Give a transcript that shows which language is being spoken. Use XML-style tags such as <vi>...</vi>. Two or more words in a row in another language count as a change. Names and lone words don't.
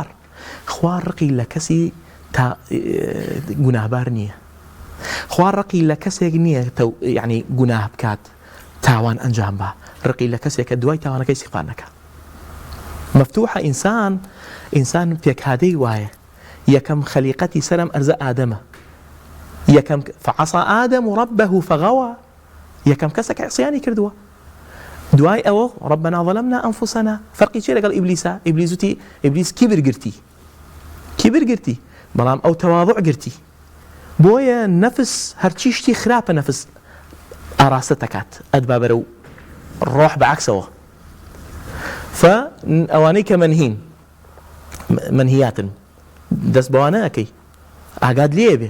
<ckb>خوا ڕقی لە کەسی گوناهبار نییە، خوا ڕقی لە کەسێک نییە یعنی گوناه بکات تاوان ئەنجام بە، ڕقی لە کەسێک کە دوای تاوانەکەی ئیستیغفار نەکات. مەفتوحە ئینسان پێکهادەی وایە یەکەم خەلیقەتی سەرم ئەرزە ئادەمە، یەکەم</ckb> <ar>فعصى آدم ربه فغوى،</ar> <ckb>یەکەم کەسێک عصیانی کردووە. دوای ئەوە</ckb> <ar>ربنا ظلمنا أنفسنا.</ar> <ckb>فەرقی چێ لەگەڵ ئیبلیسە؟ ئیبلیس کیبر گرتی بەڵام ئەو تەواضع گرتی. بۆیە نەفس هەرچی شتی خراپە نەفس ئاراستە دەکات ئەدبا بەرەو ڕۆح بەعکسەوە. فەوانەی کە منهیاتن دەست بەوانە ئەەکەی ئاگاد لێ بێ.</ckb>